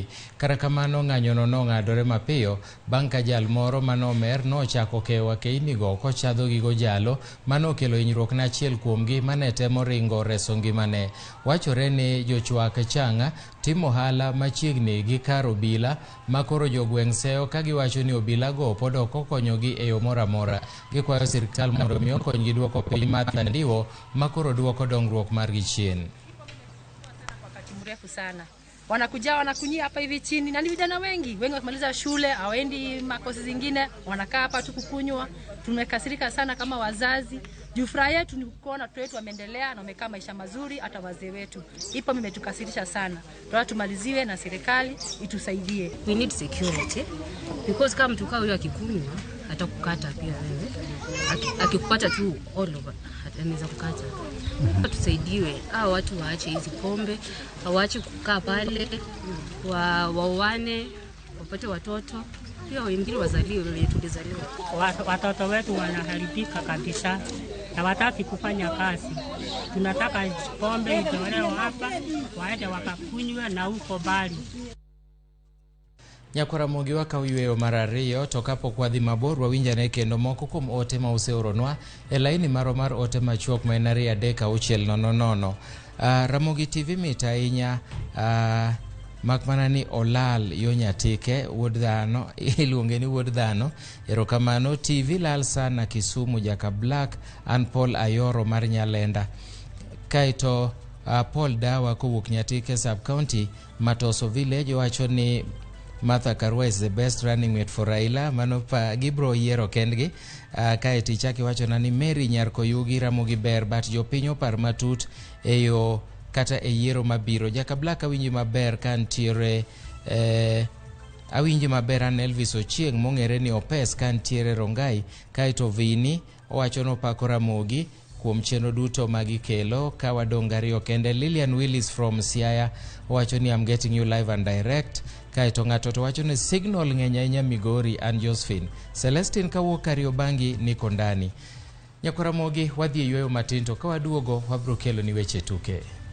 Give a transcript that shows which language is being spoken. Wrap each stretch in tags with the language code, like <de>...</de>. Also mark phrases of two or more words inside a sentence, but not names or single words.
<luo>Kata kamano ng'anyono nong'adore mapiyo bang' ka jal moro manomer nochako kewa keinigo kochadho gigo jalo manokelo hinyruok ne achiel kuomgi mane temo ringo reso ngimane. Wachore ni jochwak chang'a timo ohala machiegni gi kar obila ma koro jogweng' seyo ka giwacho ni obilago pod ok okonyogi e yo moro amora. Gikwayo sirkal mondo mi okonygi duoko piny Martha Ndiwo ma koro duoko dongruok margi chien.</luo> <sw>Wakati mrefu sana wanakuja wanakunyia hapa hivi chini, na ni vijana wengi wakimaliza shule hawaendi makosi zingine, wanakaa hapa tu kukunywa. Tumekasirika sana kama wazazi. Juu furaha yetu ni kuona watoto wetu wameendelea na wamekaa maisha mazuri, hata wazee wetu. Ipo imetukasirisha sana. Tunataka tumaliziwe na serikali itusaidie.</sw> <en>We need security because</en> <sw>kama mtu kaa huyo akikunywa atakukata pia wewe. Akikupata tu</sw> <en>all over</en> <sw>anaweza kukata. Tusaidiwe. Hao watu waache hizi pombe, waache kukaa pale, waoane, wapate watoto. Pia wengine wazaliwe vile tulizaliwa. Watoto wetu wanaharibika kabisa. Na wataki kufanya kazi. Tunataka pombe itolewe hapa, waende wakakunywe na huko bali.</sw> <luo>Ramogi wakawiyweyo mar ariyo to kapok wadhi mabor wawinjane kendo moko kuom ote ma oseoronwa e laini mar ote machuok ma en 23600. Ramogi TV mit ahinya makmana ni olal yo Nyatike wuod dhano iluonge ni wuod dhano. Erokamano. TV lal sana Kisumu Jaka Black an Paul Ayoro mar Nyalenda. Kaito Paul Dawa kowuok Nyatike</luo> <en>sub county</en> <luo>Matoso village wacho ni Martha Karua</luo> <en>is the best running mate for Raila.</en> <luo>Mano pa gibro yiero kendgi. Kaeti chaki wacho na ni Mary Nyarkoyugi Ramogi ber but jopinyo par matut eyo kata e yiero mabiro. Jaka Black awinji maber kantiere awinji maber an Elvis Ochieng mong'ere ni Opes kantiere Rongai. Kaito Vini owacho no pako Ramogi kuom chenro duto magikelo ka wadong' ariyo kende. Lilian Willis from Siaya owacho ni</luo> <en>I'm getting you live and direct.</en> <luo>Kaito ng'ato to wacho ni signal ng'eny ahinya Migori and Josephine. Celestine kawuok Kariobangi</luo> <sw>niko ndani.</sw> <luo>Ramogi wadhi yweyo matin to ka waduogo wabro kelo ni weche tuke.</luo>